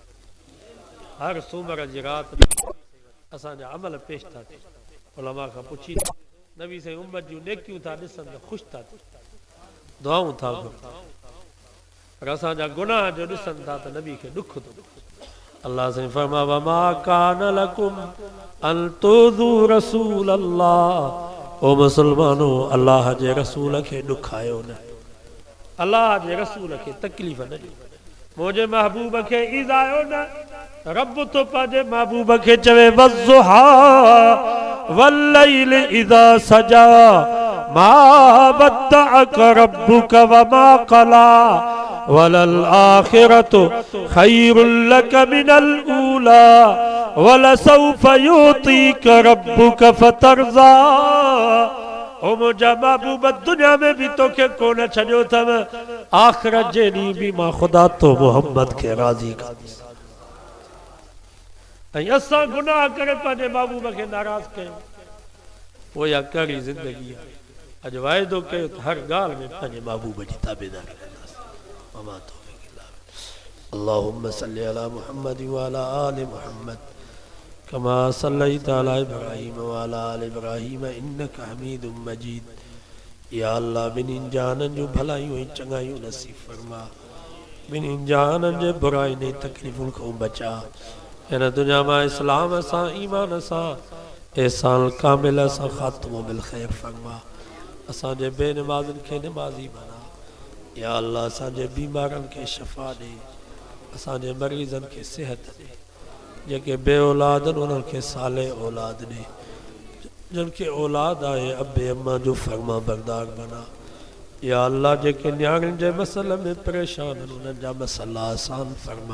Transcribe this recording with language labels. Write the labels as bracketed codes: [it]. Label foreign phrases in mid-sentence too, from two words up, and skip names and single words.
[sd] हर सूमर जी राति असांजा अमल पेश था थियनि उलमा खां पुछी नबी साईं उम्मत जूं नेकियूं था ॾिसनि त ख़ुशि था थियनि दुआऊं था पर असांजा गुनाह जो ॾिसनि था त नबी खे ॾुख थो अल्लाह साईं फरमा [ar] وما كان لكم أن تؤذوا رسول الله [sd] ओ मुसलमानो अल्लाह जे रसूल खे ॾुखायो न अल्लाह जे रसूल खे तकलीफ़ न ॾियो मुंहिंजे महबूब खे ईज़ायो न रब तो पंहिंजे महबूब खे चवे वज़ुहा [ar] والليل إذا سجى ما ودعك ربك وما قلى وللآخرة خير لك من الأولى ولسوف يعطيك ربك فترضى [sd] ओ मुंहिंजा महबूब दुनिया में भी तोखे कोन छॾियो अथव आख़िरत जे ॾींहुं भी मां ख़ुदा तो मोहम्मद खे राज़ी कंदुसि ऐं असां गुनाह करे पंहिंजे महबूब खे नाराज़ कयूं पोइ इहा कहिड़ी ज़िंदगी आहे अॼु वाइदो कयो त हर ॻाल्हि में पंहिंजे महबूब जी ताबेदारी कंदासीं [ar] وما توفيقي إلا بالله اللهم صل على محمد وعلى آل محمد كما صليت على إبراهيم وعلى آل मुहम्मद कमा सल्लैत अला इब्राहीम व अला आलि إبراهيم إنك حميد مجيد [sd] या अल्लाह ॿिन्हिनि जाननि जूं भलायूं ऐं चङायूं नसीब फरमा ॿिन्हिनि जाननि जे बुराइनि ऐं तकलीफ़ुनि खां बचा हिन दुनिया मां इस्लाम सां ईमान सां एहसान कामिल सां ख़ात्मो बिल ख़ैर फरमा असांजे बेनमाज़नि खे नमाज़ी बना या अल्लाह असांजे बीमारनि खे शफ़ा ॾे असांजे मरीज़नि खे सिहत ॾे जेके बे औलाद आहिनि उन्हनि खे साले औलाद ॾे जिन खे औलाद आहे अबे अम्मा जो फरमा बरदार बना या अल्लाह जेके न्याणियुनि जे मसइले में परेशान आहिनि उन्हनि जा मसइला आसान फरमा।